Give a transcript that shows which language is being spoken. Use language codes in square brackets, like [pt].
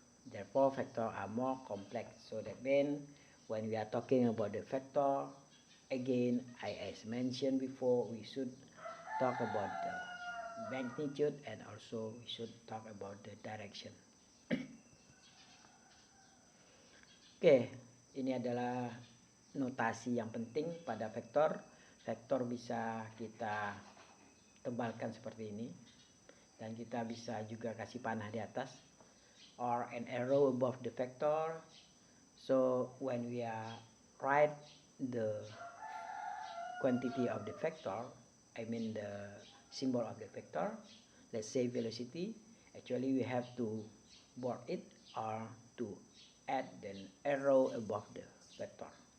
[en] Therefore, vectors are more complex. So that means when we are talking about the vector, again, as mentioned before, we should talk about the magnitude and also we should talk about the direction. [id] Oke, ini adalah notasi yang penting pada vektor. Vektor bisa kita tebalkan seperti ini dan kita bisa juga kasih panah di atas [en] or an arrow above the vector. So when we are write the quantity of the vector, I mean the symbol of the vector, let's say velocity, actually we have to board it or to add an arrow above the vector.